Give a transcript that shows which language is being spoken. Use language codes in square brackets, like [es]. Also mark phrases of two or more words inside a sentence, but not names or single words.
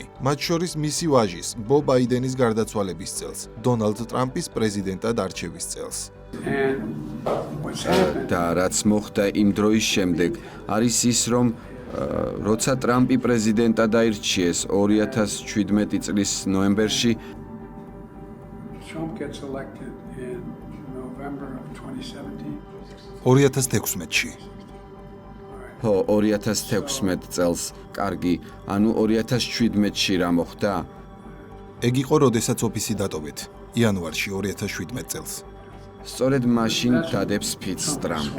[ka] მათ შორის მისი ვაჟის, ბო ბაიდენის გარდაცვალების წელს, დონალდ ტრამპის პრეზიდენტად არჩევის წელს. და რაც მოხდა იმ დროის შემდეგ, არის ის, რომ როცა ტრამპი პრეზიდენტად აირჩიეს 2017 წლის ნოემბერში, [en] Trump gets elected in November of 2017. [ka] 2016-ში. ხო, 2016 წელს, კარგი, ანუ 2017-ში რა მოხდა? ეგ იყო, როდესაც ოფისი დატოვეთ, იანვარში 2017 წელს. სწორედ მაშინ დადებს ფიცს ტრამპი.